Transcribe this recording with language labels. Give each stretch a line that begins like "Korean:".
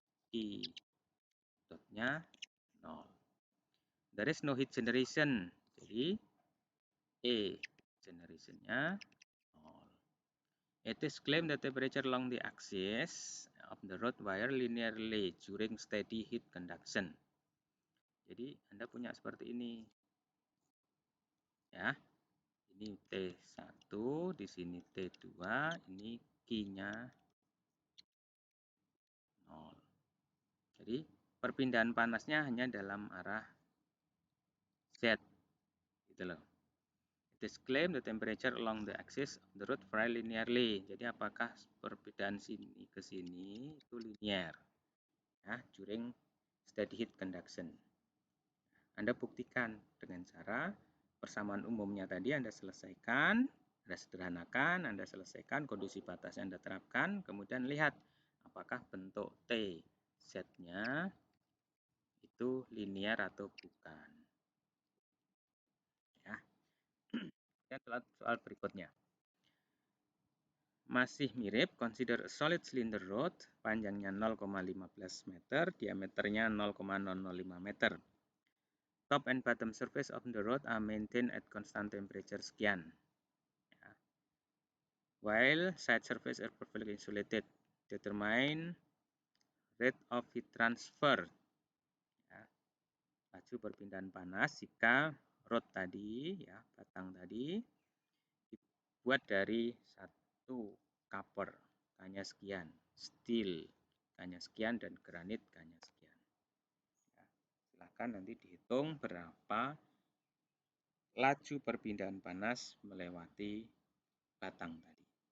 English: I dotnya 0. There is no heat generation.
Indonesian: Jadi E generationnya 0.
English: It is claimed that temperature along the axis of the rod wire linearly during steady heat conduction.
Indonesian: Jadi Anda punya seperti ini. Ya. Ini T1, di sini T2, ini Q-nya 0. Jadi perpindahan panasnya hanya dalam arah Z. Gitu loh.
English: It is claimed the temperature along the axis of the rod vary linearly.
Indonesian: Jadi apakah perbedaan sini ke sini itu linear?
English: Ya, during steady heat conduction.
Indonesian: Anda buktikan dengan cara persamaan umumnya tadi Anda selesaikan, Anda sederhanakan, Anda selesaikan, kondisi batasnya Anda terapkan, kemudian lihat apakah bentuk T Z-nya itu linear atau bukan. Ya. Soal berikutnya. Masih mirip,
English: consider a solid cylinder rod,
Indonesian: panjangnya 0,15 meter, diameternya 0,005 meter.
English: Top and bottom surface of the rod are maintained at constant temperature
Indonesian: sekian. Ya.
English: While side surface are perfectly insulated, determine rate of heat transfer.
Indonesian: Ya. Laju perpindahan panas jika rod tadi, ya batang tadi, dibuat dari satu copper, K-nya sekian, steel, K-nya sekian, dan granit, K-nya sekian. Ya. Silakan nanti dihitung berapa laju perpindahan panas melewati batang tadi.